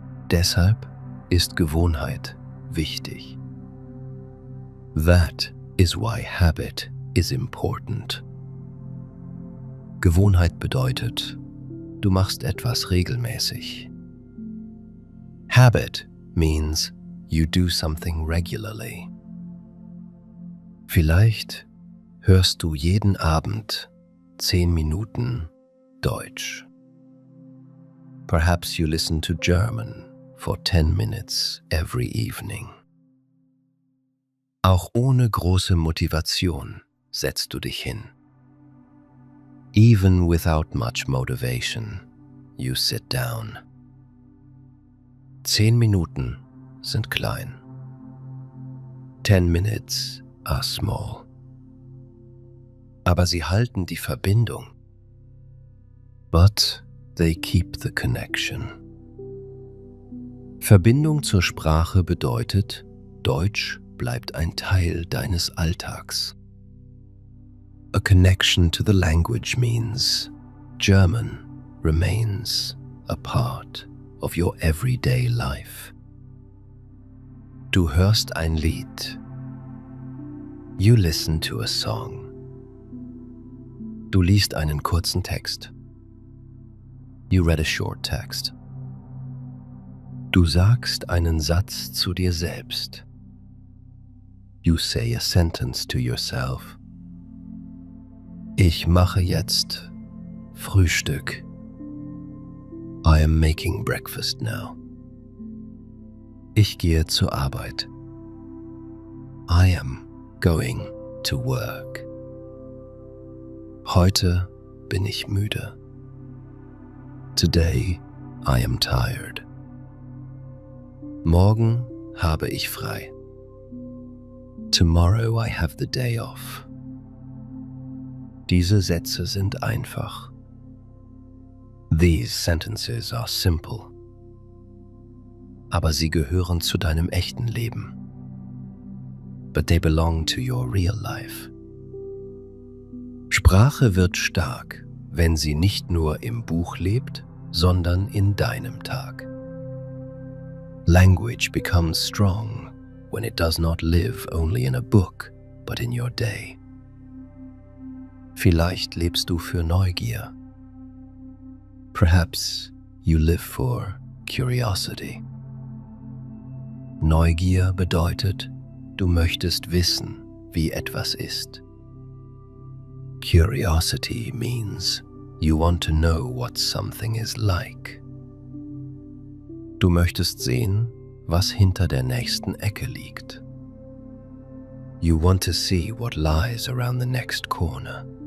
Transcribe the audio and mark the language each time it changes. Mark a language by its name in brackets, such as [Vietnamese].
[German] Deshalb ist Gewohnheit wichtig. [English] That is why habit is important. [German] Gewohnheit bedeutet, du machst etwas regelmäßig. [English] Habit means you do something regularly. [German] Vielleicht hörst du jeden Abend 10 Minuten Deutsch. [English] Perhaps you listen to German for 10 minutes every evening. [German] Auch ohne große Motivation setzt du dich hin. [English] Even without much motivation, you sit down. [German] 10 Minuten sind klein. [English] 10 minutes are small. [German] Aber sie halten die Verbindung. [English] But they keep the connection. [German] Verbindung zur Sprache bedeutet, Deutsch bleibt ein Teil deines Alltags. [English] A connection to the language means German remains a part of your everyday life. [German] Du hörst ein Lied. [English] You listen to a song. [German] Du liest einen kurzen Text. [English] You read a short text. [German] Du sagst einen Satz zu dir selbst. [English] You say a sentence to yourself. [German] Ich mache jetzt Frühstück. [English] I am making breakfast now. [German] Ich gehe zur Arbeit. [English] I am going to work. [German] Heute bin ich müde. [English] Today I am tired. [German] Morgen habe ich frei. [English] Tomorrow I have the day off. [German] Diese Sätze sind einfach. [English] These sentences are simple. [German] Aber sie gehören zu deinem echten Leben. [English] But they belong to your real life. [German] Sprache wird stark, wenn sie nicht nur im Buch lebt, sondern in deinem Tag. [English] Language becomes strong when it does not live only in a book, but in your day. [German] Vielleicht lebst du für Neugier. [English] Perhaps you live for curiosity. [German] Neugier bedeutet, du möchtest wissen, wie etwas ist. [English] Curiosity means you want to know what something is like. [German] Du möchtest sehen, was hinter der nächsten Ecke liegt. [English] You want to see what lies around the next corner.